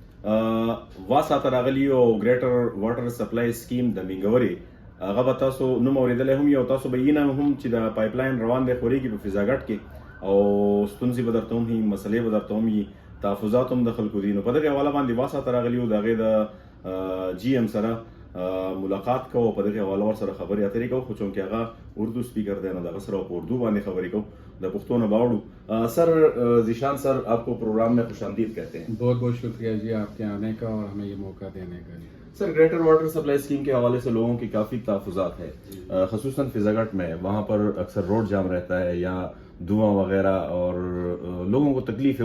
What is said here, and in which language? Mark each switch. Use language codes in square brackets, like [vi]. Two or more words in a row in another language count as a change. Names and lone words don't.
[ps] واساته راغلی او [en] greater water supply scheme [ps] د منګوري هغه به تاسو نوم اورېدلی هم یو، تاسو به یې نه هم چې د پایپ لاین روان دی خورېږي په فضاګټ کې، او ستونزې به درته هم وي، مسلې به درته هم وي، تحفظات هم د خلکو دي. نو په دغې حواله باندې واساته راغلي او د هغې د جی ایم سره ملاقات کوو، په دغې حواله ورسره خبرې اترې کوو، خو چونکې هغه [en] Urdu speaker [ps] دی نو د هغه سره په اردو باندې خبرې کوو، د پښتو نه باوړو. [ur] سر ذیشان سر، آپ کو پروگرام میں خوش آمدید کہتے ہیں. بہت بہت شکریہ جی آپ کے آنے کا اور ہمیں یہ موقع دینے کا. سر [en] greater water supply scheme [ur] کے حوالے سے لوگوں کی کافی تحفظات ہے، خصوصاً فضاگٹ میں، وہاں پر اکثر [en] road jam [ur] رہتا ہے یا دھواں وغیرہ اور لوگوں کو تکلیف ہے.